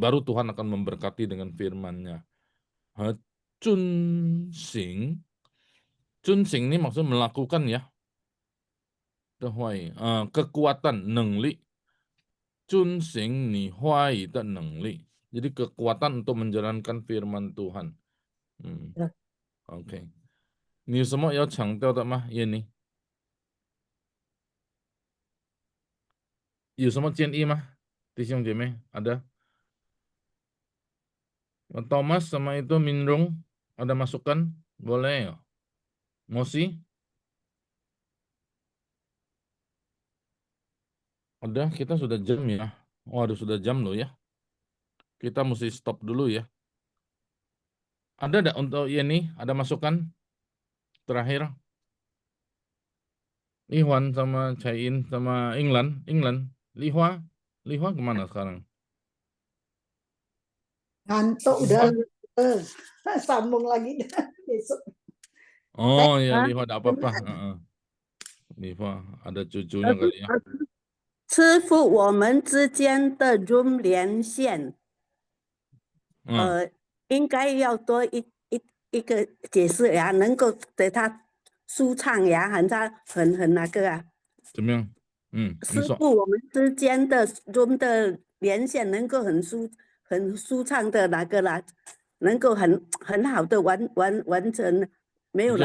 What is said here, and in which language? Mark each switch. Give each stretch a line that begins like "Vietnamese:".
Indonesian: Baru Tuhan akan memberkati dengan firman-Nya. Chun Xing. Chun Xing ini maksudnya melakukan ya. Kekuatan, nengli.
Chinese: Chun Xing ni huai de nengli.
Indonesian: Jadi kekuatan untuk menjalankan firman Tuhan.
Chinese: OK， 你有什么要强调的吗？燕妮，有什么建议吗？弟兄姐妹
Indonesian: ada? Thomas sama itu Minrung ada masukan? Boleh ya? Mosi? Ada, kita sudah jam ya. Oh, sudah jam loh ya. Kita mesti stop dulu ya. Ada enggak untuk Yeni? Ada masukan? Terakhir. Lihwan sama Chain sama England. Lihwa kemana sekarang? Ngantuk udah sambung lagi besok. Oh ya, Lihwa ada apa-apa. Lihwa ada cucunya kali ya.
Chinese: 师父，我们之间的 Zoom 连线，应该要多一个解释呀，能够给他舒畅呀，很那个啊。怎么样？师父，我们之间的 Zoom 的连线能够很舒畅的那个啦，能够很好的完成，没有拦阻。